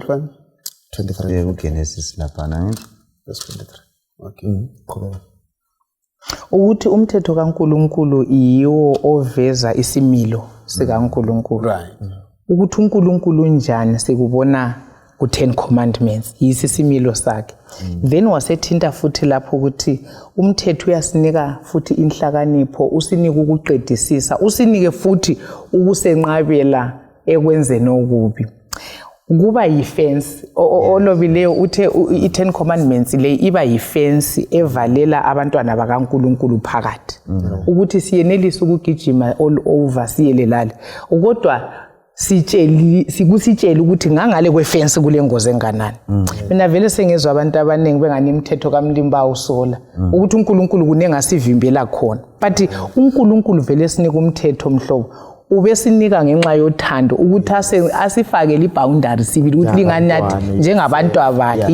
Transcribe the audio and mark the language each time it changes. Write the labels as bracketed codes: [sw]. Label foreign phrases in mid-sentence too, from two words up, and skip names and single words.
[nd] 23 uGenesis lapha ngithi verse 23 ukuthi umthetho kaNkulunkulu yiwo oveza isimilo sikaNkulunkulu ukuthi uNkulunkulu njani sikubona ku10 commandments yisisimilo sakhe then wasethinta futhi lapho ukuthi umthetho uyasinika futhi inhlakanipho usinika ukuqedisisa usinike futhi ukusenqabela ekwenzeni okubi kuba yifence olobileyo uthe i10 commandments le iba yifence evalela abantwana bakaNkulunkulu phakathi ukuthi siyenelisa ukugijima [en] all over [nd] siyelelala kodwa sikusitshela ukuthi ngangale kwefence kule ngozi enganani mina vele sengezwe abantu abaningi bengani imithetho kaMlimba usola ukuthi uNkulunkulu kunenga sivimbela khona but uNkulunkulu vele sinika umthetho mhlobo ubesinika ngenxa yothando ukuthi asifakele iboundary sibili ukuthi lingani nathi njengabantu abakhe.